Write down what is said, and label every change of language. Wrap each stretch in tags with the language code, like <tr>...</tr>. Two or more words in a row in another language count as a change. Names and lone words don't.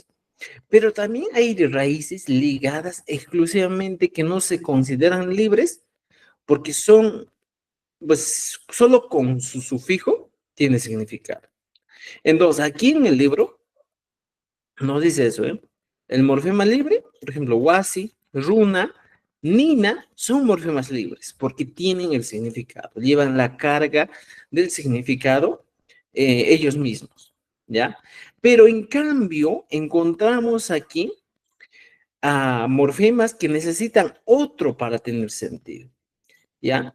<es>Pero también hay raíces ligadas exclusivamente que no se consideran libres porque son pues solo con su sufijo tiene significado. Entonces, aquí en el libro nos dice eso, ¿eh? El morfema libre, por ejemplo,</es> <qu>wasi, runa, nina,</qu> <es>son morfemas libres porque tienen el significado, llevan la carga del significado ellos mismos, ¿ya? Pero en cambio, encontramos aquí a morfemas que necesitan otro para tener sentido, ¿ya?</es>